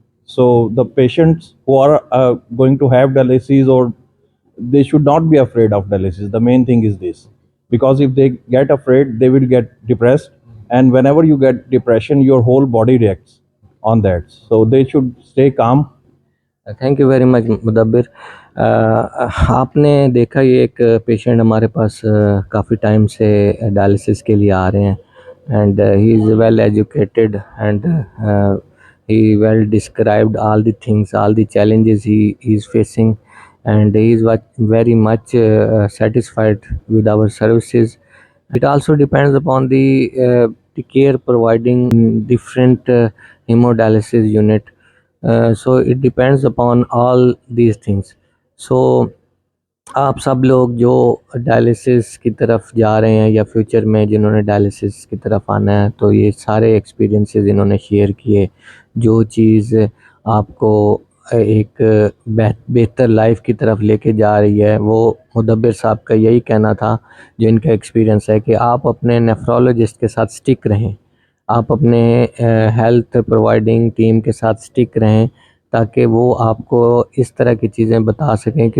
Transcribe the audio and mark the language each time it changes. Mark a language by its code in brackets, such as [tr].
[en] So the patients who are going to have dialysis, or they should not be afraid of dialysis. The main thing is this, because if they get afraid, they will get depressed, and whenever you get depression, your whole body reacts on that. So they should stay calm. Thank you very much Mudabbir. [hi] आपने देखा ये एक patient हमारे पास काफ़ी time से dialysis के लिए आ रहे हैं, [en] And he is well educated, and he well described all the things, all the challenges he is facing, and he is very much satisfied with our services. It also depends upon the care providing in different hemodialysis unit. So it depends upon all these things. [hi] So आप सब लोग जो dialysis की तरफ जा रहे हैं या फ्यूचर में जिन्होंने डायलिसिस की तरफ आना है, तो ये सारे एक्सपीरियंसेस इन्होंने शेयर किए. जो चीज़ आपको एक बेहतर लाइफ की तरफ लेके जा रही है, वो मुदब्बिर साहब का यही कहना था, जो इनका एक्सपीरियंस है, कि आप अपने नेफ्रोलॉजिस्ट के साथ स्टिक रहें, आप अपने हेल्थ प्रोवाइडिंग टीम के साथ स्टिक रहें, ताकि वो आपको इस तरह की चीज़ें बता सकें.